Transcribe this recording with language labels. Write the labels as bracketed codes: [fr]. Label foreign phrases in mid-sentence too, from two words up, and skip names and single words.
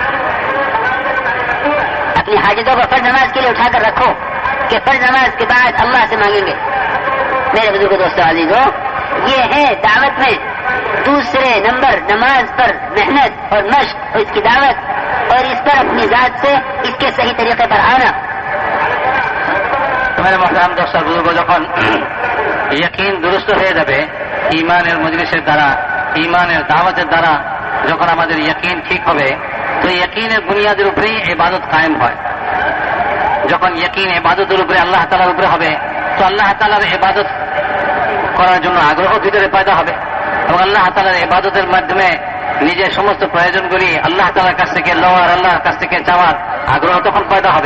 [ur] اپنی حاجتوں کو فرض نماز کے لیے اٹھا کر رکھو کہ فرض نماز کے بعد اللہ سے مانگیں گے. میرے بزرگ دوستوں عزیزوں، یہ ہے دعوت میں دوسرے نمبر نماز پر محنت اور مشق اور اس کی دعوت اور اس پر اپنی ذات سے اس کے صحیح طریقے پر آنا. میرے محترم دوست بزرگ، [bn] যখন ইয়াকিন দুরুস্ত হয়ে যাবে ঈমানের মজলিসের দ্বারা, ঈমানের দাওয়াতের দ্বারা যখন আমাদের ইয়াকিন ঠিক হবে তো ইয়াকিনের বুনিয়াদের উপরেই ইবাদত কায়েম হয়. যখন ইয়াকিন ইবাদতের উপরে আল্লাহ তাআলার উপরে হবে তো আল্লাহ তাআলার ইবাদত করার জন্য আগ্রহ ভিতরে পয়দা হবে এবং আল্লাহ তাআলার ইবাদতের মাধ্যমে নিজের সমস্ত প্রয়োজনগুলি আল্লাহ তাআলার কাছ থেকে লওয়ার, আল্লাহর কাছ থেকে চাওয়ার আগ্রহ তখন পয়দা হবে.